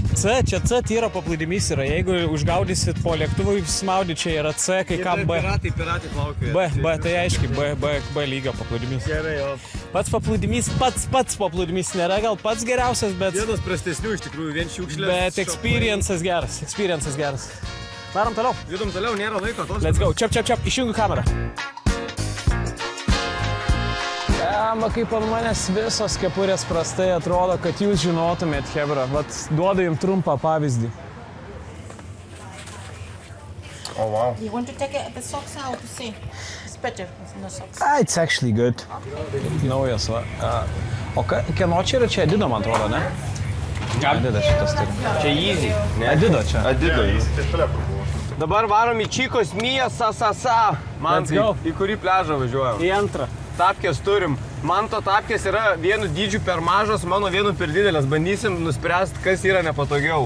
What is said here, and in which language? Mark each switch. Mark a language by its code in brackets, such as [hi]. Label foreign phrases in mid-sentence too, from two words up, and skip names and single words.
[lt] Čia C tier paplūdimys yra. Jeigu užgaudysit po lėktuvų įsimaudį, čia yra C, kai ką B. Piratai plaukioja. B, tai aiškiai, B lygio paplūdimys. Gerai, jo. Pats paplūdimys, pats paplūdimys nėra gal pats geriausias, bet... Vienas prastesnių iš tikrųjų, vien šiukšlės. Bet experiences geras. Varom toliau. Judam toliau, nėra laiko. [en] Let's go. [lt] Čiap, išjungiu kamerą. Kaip ant manęs visos kepurės prastai atrodo, kad jūs žinotumėt, hebra. Vat duodu jums trumpą pavyzdį. [en] Oh, wow. You want to take the socks out to see? It's better with no socks. It's actually good. [lt] Naujas, va. O kieno čia yra? Čia Adido, man atrodo, ne? Adido šitas turi. Čia Yeezy. Adido čia. Adido. Dabar varom į Čikos Mija Sasasa. [en] Let's go. [lt] Į kurį pliažą važiuojam? Į antrą. Tapkės turim. Manto tapkės yra vienu dydžiu per mažas, mano vienu per didelės. Bandysim nuspręsti, kas yra nepatogiau.